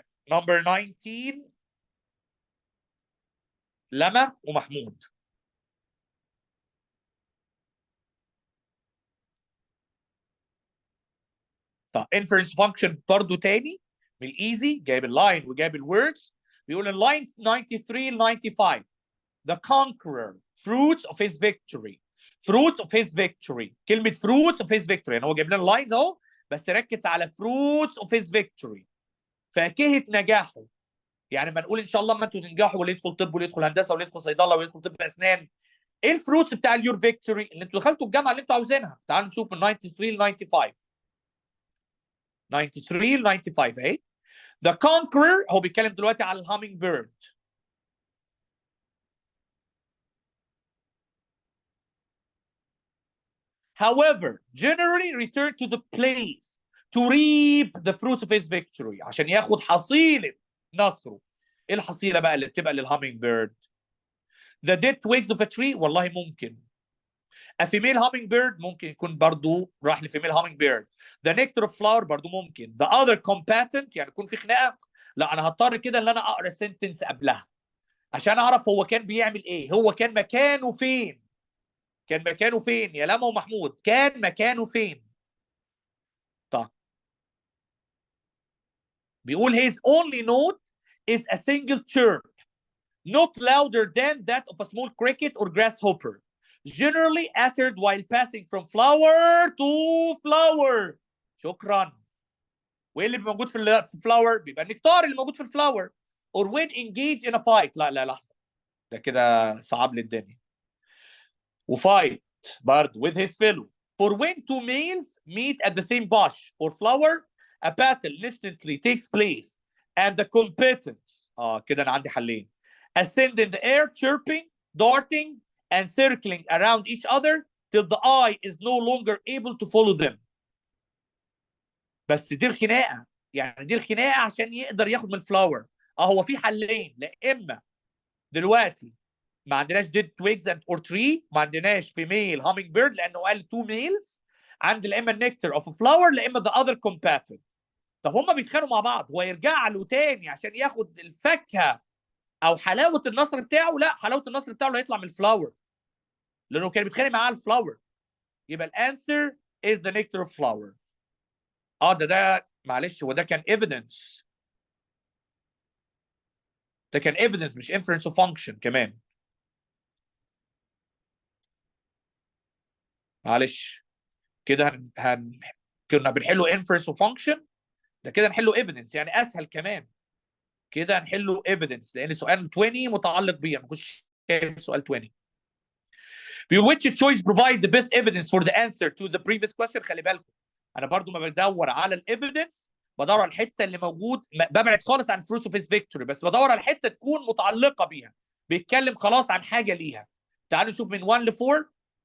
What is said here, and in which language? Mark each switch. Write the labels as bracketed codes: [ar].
[ar] Number 19 لما ومحمود. طب inference function برضو تاني من الايزي، جايب اللاين وجايب الوردز. بيقول [en] in line 93 ل 95 the conqueror fruits of his victory. fruits of his victory، [ar] كلمة [en] fruits of his victory [ar] يعني هو جايب لنا اللاينز اهو بس ركز على [en] fruits of his victory. [ar] فاكهة نجاحه، يعني ما نقول ان شاء الله ما انتوا تنجحوا واللي يدخل طب واللي يدخل هندسه واللي يدخل صيدله واللي يدخل طب اسنان. ايه الفروتس بتاع اليور فيكتوري اللي انتوا دخلتوا الجامعه اللي انتوا عاوزينها؟ تعالوا نشوف من 93 ل 95. 93 ل 95 اهي. The conqueror هو بيتكلم دلوقتي على الهامينج بيرد. [en] However, generally return to the place to reap the fruits of his victory [ar] عشان ياخد حصيلة نصره. ايه الحصيلة بقى اللي بتبقى للهامينج بيرد؟ [en] The dead twigs of a tree [ar] والله ممكن. [en] A female hummingbird [ar] ممكن يكون برضو راح لفيميل hummingbird. [en] The nectar of flower [ar] برضو ممكن. The other combatant يعني يكون في خناقة. لا أنا هضطر كده إن أنا أقرأ سنتنس قبلها عشان أعرف هو كان بيعمل إيه، هو كان مكانه فين. كان مكانه فين يا لما ومحمود؟ كان مكانه فين؟ طيب بيقول [en] his only note is a single chirp not louder than that of a small cricket or grasshopper generally uttered while passing from flower to flower. [ar] شكرا. وايه اللي موجود في الفلاور؟ بيبقى النكتار اللي موجود في الفلاور. [en] or when engaged in a fight. [ar] لا لحظه، ده كده صعب لي الدنيا. وفايت برضه [en] with his fellow. for when two males meet at the same bush or flower a battle instantly takes place and the combatants [ar] كده انا عندي حلين [en] ascend in the air chirping darting and circling around each other till the eye is no longer able to follow them. [ar] بس دي الخناقه، يعني دي الخناقه عشان يقدر ياخد من الفلاور. هو في حلين، لا اما دلوقتي ما عندناش [en] dead twigs and or tree، [ar] ما عندناش [en] female hummingbird [ar] لانه قال two males. عند لا اما [en] nectar of a flower [ar] لا اما [en] the other combatant. [ar] طب هما بيتخانقوا مع بعض، هو يرجع له تاني عشان ياخد الفاكهه او حلاوه النصر بتاعه؟ لا، حلاوه النصر بتاعه اللي هيطلع من الفلاور لانه كان بيتخانق معاه الفلاور. يبقى الانسر [en] is the nectar of flower. [ar] ده معلش، هو ده كان evidence. ده كان evidence مش inference of function كمان. معلش كده كنا بنحله inference of function، ده كده نحله evidence يعني اسهل كمان. كده نحله evidence لان سؤال 20 متعلق بيه، نخش سؤال 20. [en] بيقول which choice provide the best evidence for the answer to the previous question. [ar] خلي بالكم انا برضو ما بدور على الايفيدنس، بدور على الحته اللي موجود، ببعد خالص عن fruits of his victory بس بدور على الحته تكون متعلقه بيها، بيتكلم خلاص عن حاجه ليها. تعالوا نشوف من 1 ل 4.